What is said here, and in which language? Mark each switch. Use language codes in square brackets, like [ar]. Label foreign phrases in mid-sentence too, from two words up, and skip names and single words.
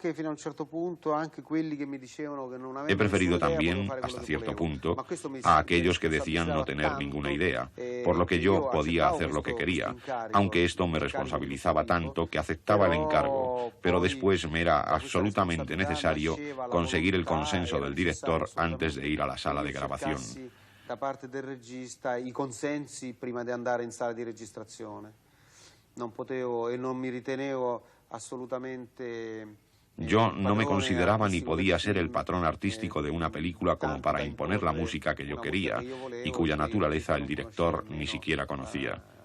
[es] también, hasta cierto punto, a aquellos que decían no tener ninguna idea, por lo que yo podía hacer lo que quería, aunque esto me responsabilizaba tanto que aceptaba el encargo, pero después me era absolutamente necesario conseguir el consenso del director antes de ir a la sala de grabación. [it] Da parte del regista i consensi prima di andare in sala di registrazione. Non potevo e non mi ritenevo absolutamente... [es] Yo no me consideraba ni podía ser el patrón artístico de una película como para imponer la música que yo quería y cuya naturaleza el director ni siquiera conocía.